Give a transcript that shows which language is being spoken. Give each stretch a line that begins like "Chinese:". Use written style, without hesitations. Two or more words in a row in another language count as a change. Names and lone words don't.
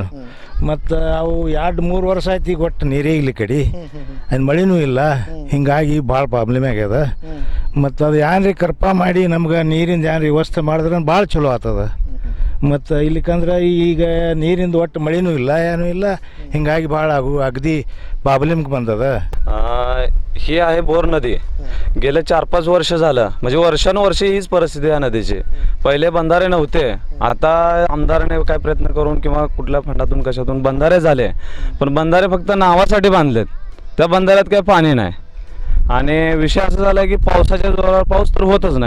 Kannada: ಮತ್ತು ಅವು 2-3 ವರ್ಷ ಆಯ್ತು ಈಗ ಒಟ್ಟು ನೀರೇ ಇಲ್ಲಿ ಕಡೆ ಅದು ಮಳೆನೂ ಇಲ್ಲ. ಹಿಂಗಾಗಿ ಭಾಳ ಪ್ರಾಬ್ಲಮ್ ಆಗ್ಯದ. ಮತ್ತು ಅದು ಏನ್ರಿ ಕೃಪಾ ಮಾಡಿ ನಮ್ಗೆ ನೀರಿಂದ ಏನ್ರಿ ವ್ಯವಸ್ಥೆ ಮಾಡಿದ್ರೆ ಭಾಳ ಚಲೋ ಆಗ್ತದ. ಮತ್ತು ಇಲ್ಲಿಕಂದ್ರೆ ಈಗ ನೀರಿಂದ ಒಟ್ಟು ಮಳೆನೂ ಇಲ್ಲ ಏನೂ ಇಲ್ಲ, ಹಿಂಗಾಗಿ ಭಾಳ ಅಗದಿ ಪ್ರಾಬ್ಲಮ್ಗೆ ಬಂದದ.
Marathi: ही आहे बोर नदी. गेले 4-5 वर्ष झालं, म्हणजे वर्षानुवर्षे हीच परिस्थिती आहे नदीची. पहिले बंधारे नव्हते, आता आमदाराने काय प्रयत्न करून किंवा कुठल्या फंडातून कशातून बंधारे झाले, पण बंधारे फक्त नावासाठी बांधलेत. त्या बंधाऱ्यात काही पाणी नाही. आणि विषय असा झाला की पावसाच्या जोरावर पाऊस तर होतच नाही.